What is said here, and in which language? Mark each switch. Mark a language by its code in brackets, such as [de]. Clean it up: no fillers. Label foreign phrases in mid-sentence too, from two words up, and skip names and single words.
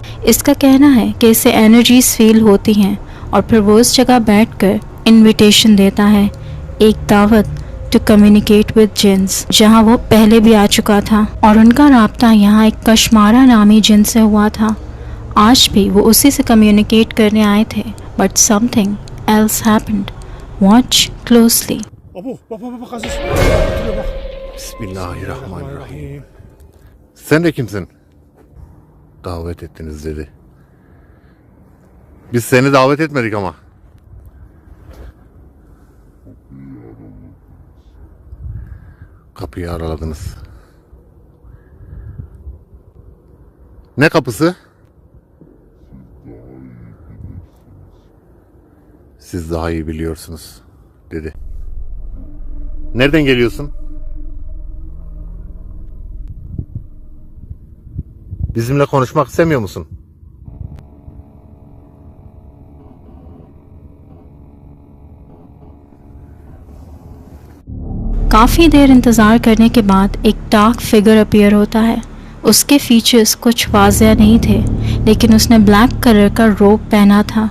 [ur] اس کا کہنا ہے کہ اسے [en] energies feel [ur] ہوتی ہیں اور پھر وہ اس جگہ بیٹھ کر انویٹیشن دیتا ہے، ایک دعوت [en] to communicate with jinns, [ur] جہاں وہ پہلے بھی آ چکا تھا اور ان کا رابطہ یہاں ایک کشمارا نامی جن سے ہوا تھا. آج بھی وہ اسی سے کمیونیکیٹ کرنے آئے تھے, [en] But something else happened. Watch closely. [ar] بسم الله الرحمن الرحيم. [tr] Sen de kimsin? Davet ettiniz dedi. Biz seni davet etmedik ama. Kapıyı araladınız. Ne kapısı? Siz daha iyi biliyorsunuz dedi. Nereden geliyorsun? Bizimle konuşmak istemiyor musun? [ur] کافی دیر انتظار کرنے کے بعد ایک [en] dark figure appear [ur] ہوتا ہے. اس کے فیچرز کچھ واضح نہیں تھے، لیکن اس نے [en] black colour [ur] کا روب پہنا تھا.